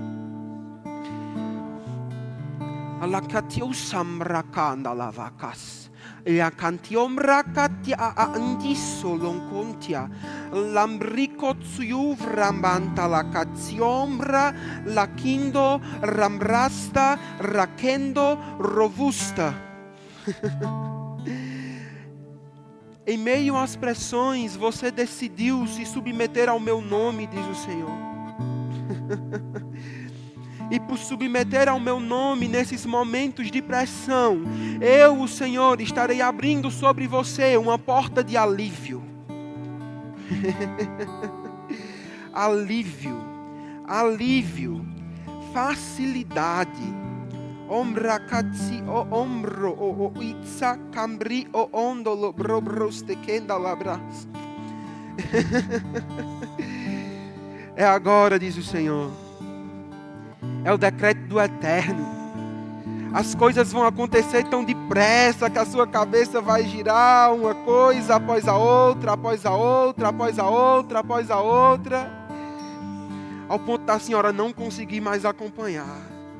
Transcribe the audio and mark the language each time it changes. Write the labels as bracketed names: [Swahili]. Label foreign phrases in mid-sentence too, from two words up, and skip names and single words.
[Portuguese] Alakatiosambra kandalavacas. La cantiombra katia andiso loncontia. Lambrico tsiuvrambanta la catiombra la kindo rambrasta rakendo robusta. Em meio às pressões, você decidiu se submeter ao meu nome, diz o Senhor. E por submeter ao meu nome nesses momentos de pressão, eu, o Senhor, estarei abrindo sobre você uma porta de alívio. Alívio, facilidade. Omrakatsi o ombro o itza cambri o ondolo brobros te kenda labras. É agora, diz o Senhor. É o decreto do Eterno. As coisas vão acontecer tão depressa que a sua cabeça vai girar uma coisa após a outra, após a outra, após a outra, após a outra, ao ponto da senhora não conseguir mais acompanhar.